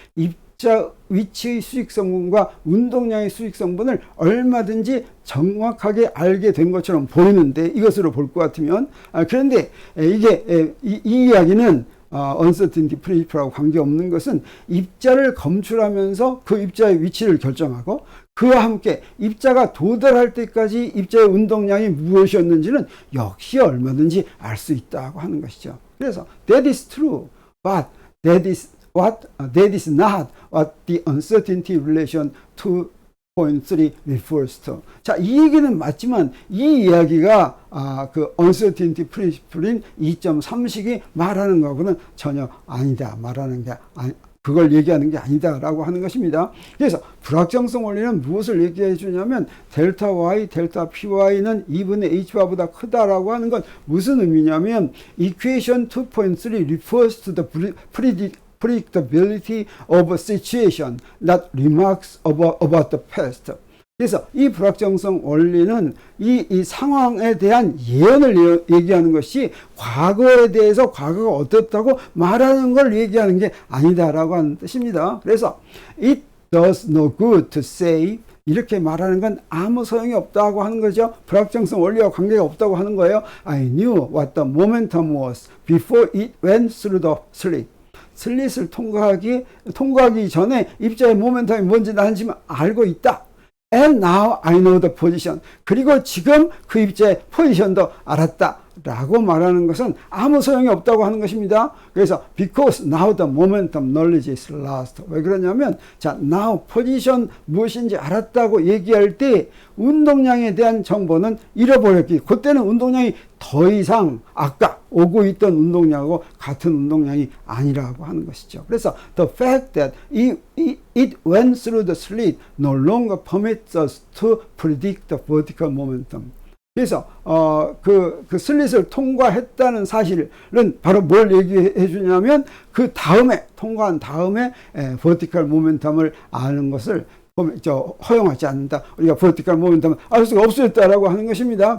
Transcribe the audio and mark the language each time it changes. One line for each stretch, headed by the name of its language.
Korean: 입자 위치의 수익성분과 운동량의 수익성분을 얼마든지 정확하게 알게 된 것처럼 보이는데 이것으로 볼 것 같으면 그런데 이게 이 이야기는 uncertainty principle하고 관계없는 것은 입자를 검출하면서 그 입자의 위치를 결정하고 그와 함께 입자가 도달할 때까지 입자의 운동량이 무엇이었는지는 역시 얼마든지 알 수 있다고 하는 것이죠. 그래서
English: that is true, but that is not what the uncertainty relation 2.3 refers to.
Korean: 자, 이 얘기는 맞지만 이 이야기가 그 uncertainty principle인 2.3식이 말하는 거하고는 전혀 아니다. 말하는 게 그걸 얘기하는 게 아니다라고 하는 것입니다. 그래서 불확정성 원리는 무엇을 얘기해 주냐면 델타 y, 델타 py는 2분의 h바보다 크다라고 하는 건 무슨 의미냐면
English: equation 2.3 refers to the predictability of a situation, not remarks about the past.
Korean: 그래서 이 불확정성 원리는 이 상황에 대한 예언을 얘기하는 것이 과거에 대해서 과거가 어떻다고 말하는 걸 얘기하는 게 아니다라고 하는 뜻입니다. 그래서
English: it does no good to say
Korean: 이렇게 말하는 건 아무 소용이 없다고 하는 거죠. 불확정성 원리와 관계가 없다고 하는 거예요.
English: I knew what the momentum was before it went through the slit.
Korean: 슬릿을 통과하기 전에 입자의 모멘텀이 뭔지 나는 지금 알고 있다.
English: And now I know the position.
Korean: 그리고 지금 그 입자의 포지션도 알았다. 라고 말하는 것은 아무 소용이 없다고 하는 것입니다. 그래서
English: because now the momentum knowledge is lost.
Korean: 왜 그러냐면 자 now 포지션 무엇인지 알았다고 얘기할 때 운동량에 대한 정보는 잃어버렸기. 그때는 운동량이 더 이상 아까 오고 있던 운동량하고 같은 운동량이 아니라고 하는 것이죠. 그래서
English: the fact that it went through the slit no longer permits us to predict the vertical momentum.
Korean: 그래서 그 슬릿을 통과했다는 사실은 바로 뭘 얘기해 주냐면 그 다음에 통과한 다음에 버티컬 모멘텀을 아는 것을 허용하지 않는다. 우리가 버티컬 모멘텀을 알 수가 없었다라고 하는 것입니다.